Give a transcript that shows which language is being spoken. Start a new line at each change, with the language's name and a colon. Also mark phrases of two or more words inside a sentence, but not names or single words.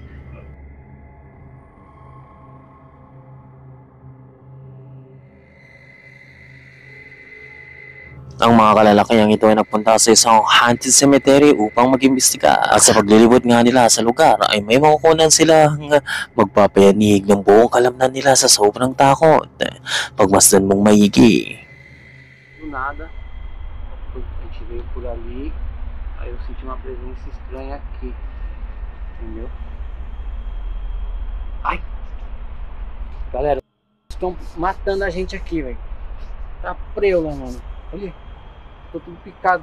Filipino: Ang mga kalalakihang ito ay nagpunta sa isang
English: haunted cemetery
Filipino: upang mag-imbestiga. At sa paglilibot nga nila sa lugar ay may makukunan silang magpapayanig ng buong kalamnan nila sa sobrang takot. Pagmasdan mong maigi.
Portuguese: Do nada, a gente veio por ali, aí eu senti uma presença estranha aqui, entendeu? Ai! Galera, estão matando a gente aqui, velho. Tá preula, mano. Olha, tô tudo picado.